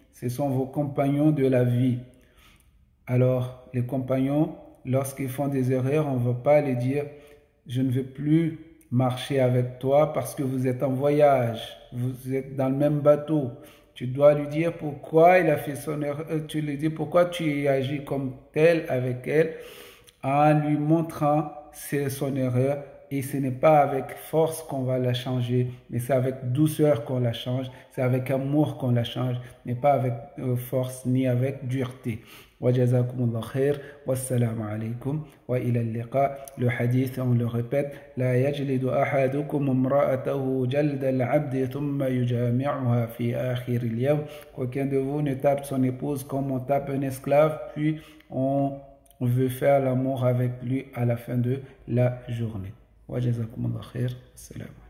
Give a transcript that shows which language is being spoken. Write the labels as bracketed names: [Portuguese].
[French] Ce sont vos compagnons de la vie. Alors, les compagnons, lorsqu'ils font des erreurs, on ne va pas les dire « Je ne veux plus marcher avec toi parce que vous êtes en voyage, vous êtes dans le même bateau. » Tu dois lui dire pourquoi il a fait son erreur, tu lui dis pourquoi tu agis comme tel avec elle, en lui montrant c'est son erreur. Et ce n'est pas avec force qu'on va la changer, mais c'est avec douceur qu'on la change, c'est avec amour qu'on la change, mais pas avec force ni avec dureté. [Arabic] وجزاكم خير والسلام عليكم وإلى اللقاء. [French] Le hadith, on le répète, [Arabic] لا يجلد أحدكم امرأته جلد العبد ثم يجامعها في آخر اليوم. [French] Aucun de vous ne tape son épouse comme on tape un esclave, puis on veut faire l'amour avec lui à la fin de la journée. [Arabic] وجزاكم الله خير. السلام.